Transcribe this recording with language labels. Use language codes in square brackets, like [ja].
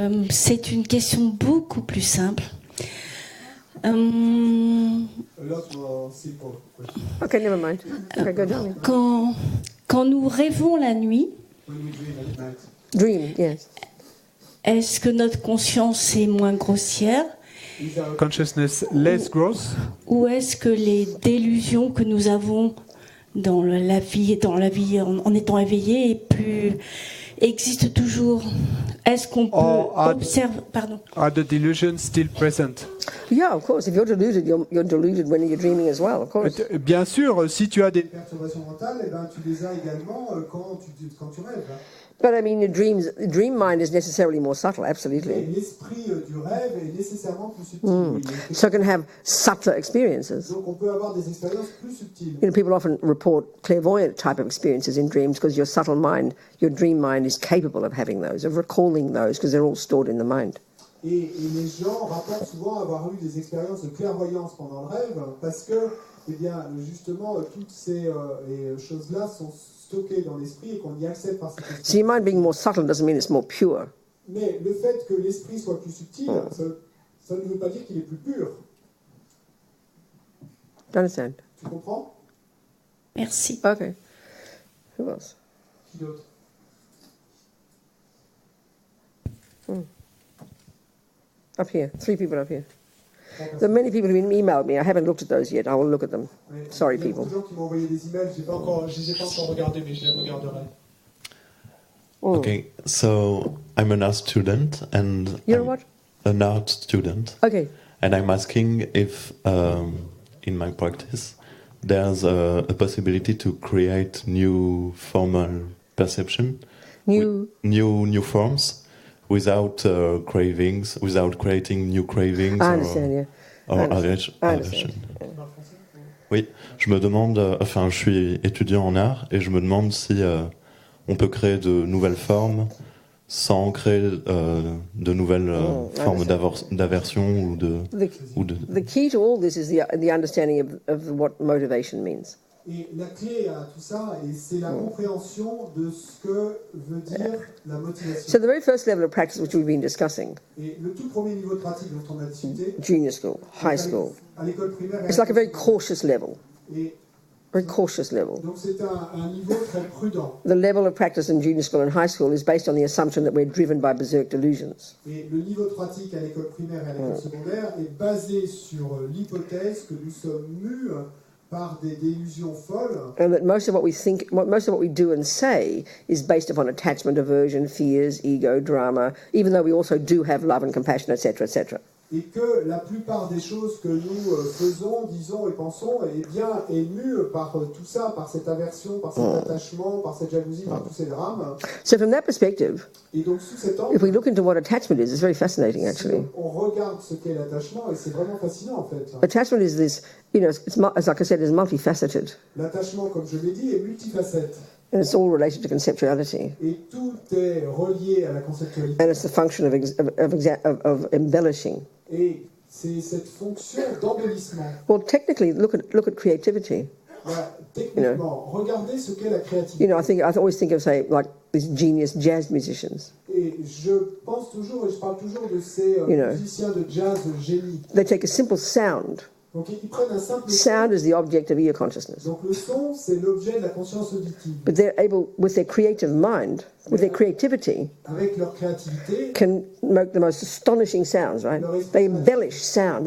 [fr] C'est une question beaucoup plus simple. [en] A lot more simple question. Okay, never mind. Okay, go down. [fr] Quand nous rêvons la nuit, [en] When we dream at night. Dream. Yes. [fr] est-ce que notre conscience est moins grossière [en] Is our Consciousness less gross? [fr] ou est-ce que les délusions que nous avons dans la vie en étant éveillé et plus existent toujours? Est-ce qu'on peut observer? Pardon. [en] Are the delusions still present? Yeah, of course. If you're deluded, you're deluded when you're dreaming as well. Of course. [fr] Bien sûr, si tu as des perturbations mentales, eh ben, tu les as également quand tu rêves. Hein. [en] But I mean, your dream mind is necessarily more subtle. [fr] Et [en] Absolutely. [fr] l'esprit du rêve est nécessairement plus subtil. Oui. [en] So it can have subtler experiences. [fr] Donc on peut avoir des expériences plus subtiles. [en] You know, people often report clairvoyant type of experiences in dreams because your subtle mind, your dream mind, is capable of having those, of recalling those, because they're all stored in the mind. [fr] Et les gens rapportent souvent avoir eu des expériences de clairvoyance pendant le rêve parce que, eh bien, justement, toutes ces choses-là sont stockées dans l'esprit et qu'on y accède par cet esprit. [en] So your mind being more subtle doesn't mean it's more pure. [fr] Mais le fait que l'esprit soit plus subtil, ça ne veut pas dire qu'il est plus pur. [en] Do you understand? [fr] Tu comprends? Merci. [en] Okay. Who else? Qui d'autre? Up here. 3 people up here. There are many people who emailed me. I haven't looked at those yet. I will look at them. [fr] Ouais, [en] Sorry, [fr] il y a beaucoup [en] people. [fr] de gens qui m'ont envoyé des emails, je les ai pas encore regardés, mais je les regarderai. [en] Okay, so I'm an art student, and You're I'm what? an art student, Okay. and I'm asking if, in my practice, there's a possibility to create new formal perception, new forms, without cravings, without creating new cravings I understand, yeah. or I understand. aversion. [fr] Oui, je me demande, enfin, je suis étudiant en art et je me demande si on peut créer de nouvelles formes sans créer de nouvelles formes d'aversion ou de. [en] The key to all this is the understanding of what motivation means. [fr] Et la clé à tout ça, c'est la compréhension de ce que veut dire la motivation. [en] So the very first level of practice which we've been discussing, [fr] Et le tout premier niveau de pratique dont on a discuté, [en] junior school, high school, [fr] à l'école primaire, [en] it's like a very cautious level. [fr] Et [en] Very cautious level. [fr] donc c'est un niveau très prudent. [en] The level of practice in junior school and high school is based on the assumption that we're driven by berserk delusions. [fr] Et le niveau de pratique à l'école primaire et à l'école secondaire est basé sur l'hypothèse que nous sommes mus par des délusions folles. [en] And that most of what we think, most of what we do and say is based upon attachment, aversion, fears, ego, drama, even though we also do have love and compassion, etc., etc. [fr] Et que la plupart des choses que nous faisons, disons et pensons, eh bien, est mue par tout ça, par cette aversion, par cet attachement, par cette jalousie, par tous ces drames. [en] So from that perspective, [fr] Et donc, sous cet angle, [en] if we look into what attachment is, it's very fascinating [fr] si [en] actually. [fr] on regarde ce qu'est l'attachement, et c'est vraiment fascinant en fait. [en] Attachment is this, it's like I said, it's multifaceted. [fr] L'attachement, comme je l'ai dit, est multifacette. [en] And it's all related to conceptuality. [fr] Et tout est relié à la conceptualité. [en] And it's the function of embellishing. [fr] Et c'est cette fonction d'embellissement. [en] Well, technically, look at creativity. [fr] Voilà, techniquement, regardez ce qu'est la créativité. [en] I always think of, say, like these genius jazz musicians. [fr] Et je pense toujours, et je parle toujours de ces musiciens de jazz génie. [en] They take a simple sound. [fr] Donc ils prennent un simple [en] Sound is the object of ear consciousness. [fr] Donc le son, c'est l'objet de la conscience auditive. [en] But they're able, with their creative mind, with their creativity, [fr] Avec leur créativité, [en] can make the most astonishing sounds, right? They embellish sound.